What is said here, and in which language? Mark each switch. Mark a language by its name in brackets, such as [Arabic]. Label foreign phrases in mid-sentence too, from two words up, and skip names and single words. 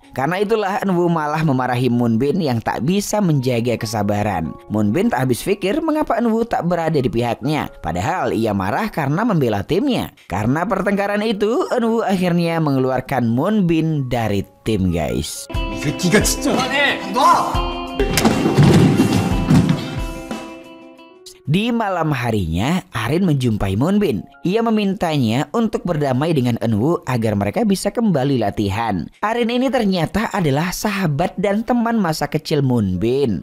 [Indonesian] Karena itulah Eunwoo malah memarahi Moonbin yang tak bisa menjaga kesabaran. Moonbin tak habis pikir mengapa Eunwoo tak berada di pihaknya, padahal ia marah karena membela timnya. Karena pertengkaran itu, Eunwoo akhirnya mengeluarkan Moonbin dari tim guys. [Korean] 이 새끼가 진짜. [Indonesian] Di malam harinya, Arin menjumpai Moonbin. Ia memintanya untuk berdamai dengan Eunwoo agar mereka bisa kembali latihan. Arin ini ternyata adalah sahabat dan teman masa kecil Moonbin.